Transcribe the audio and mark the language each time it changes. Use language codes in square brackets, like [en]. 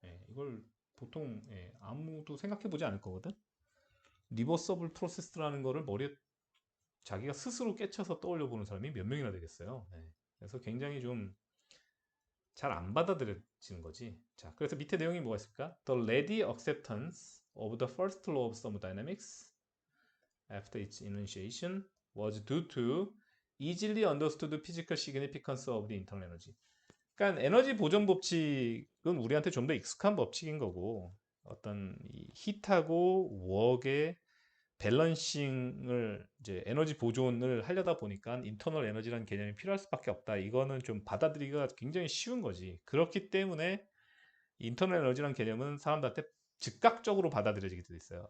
[ko] 이걸 보통 아무도 생각해 보지 않을 거거든. 리버서블 프로세스라는 거를 머리에 자기가 스스로 깨쳐서 떠올려 보는 사람이 몇 명이나 되겠어요. 그래서 굉장히 좀 잘 안 받아들여지는 거지. 자, 그래서 밑에 내용이 뭐가 있을까? [en] The ready acceptance of the first law of thermodynamics after its enunciation was due to easily understood physical significance of the internal energy. [ko] 그러니까 에너지 보존 법칙은 우리한테 좀 더 익숙한 법칙인 거고 어떤 이 히트하고 웍의 밸런싱을 이제 에너지 보존을 하려다 보니까 인터널 에너지라는 개념이 필요할 수밖에 없다. 이거는 좀 받아들이기가 굉장히 쉬운 거지. 그렇기 때문에 인터널 에너지라는 개념은 사람들한테 즉각적으로 받아들여지게 돼 있어요.